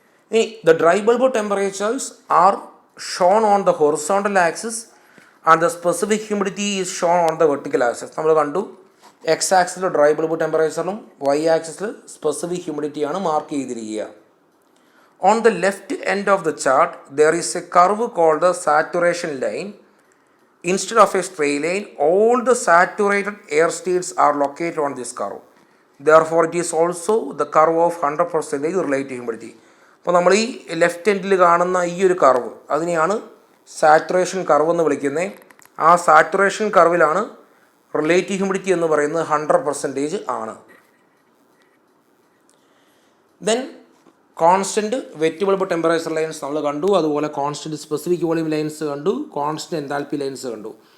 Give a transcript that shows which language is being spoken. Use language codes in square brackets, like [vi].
[en] ഇനി the dry bulb temperatures are shown on the horizontal axis and the specific humidity is shown on the vertical axis. [ml] നമ്മൾ കണ്ടു, X axle dry bulb ടെമ്പറേച്ചറും Y axle specific ഹ്യൂമിഡിറ്റിയാണ് mark ചെയ്തിരിക്കുക. [en] On the left end of the chart there is a curve called the saturation line. Instead of a straight line, all the saturated air states are located on this curve. Therefore, it is also the curve of 100% relative humidity. [ml] അപ്പോൾ നമ്മൾ ഈ left എൻഡിൽ കാണുന്ന ഈ ഒരു curve, അതിനെയാണ് saturation curve എന്ന് വിളിക്കുന്നത്. ആ സാറ്റുറേഷൻ കർവിലാണ് റിലേറ്റീവ് ഹ്യൂമിഡിറ്റി എന്ന് പറയുന്നത് 100% ആണ്. Then constant wet bulb temperature lines നമ്മൾ കണ്ടു, അതുപോലെ കോൺസ്റ്റൻറ്റ് സ്പെസിഫിക് വോളിയം ലൈൻസ് കണ്ടു, കോൺസ്റ്റൻറ്റ് എൻതാൽപ്പി ലൈൻസ് കണ്ടു.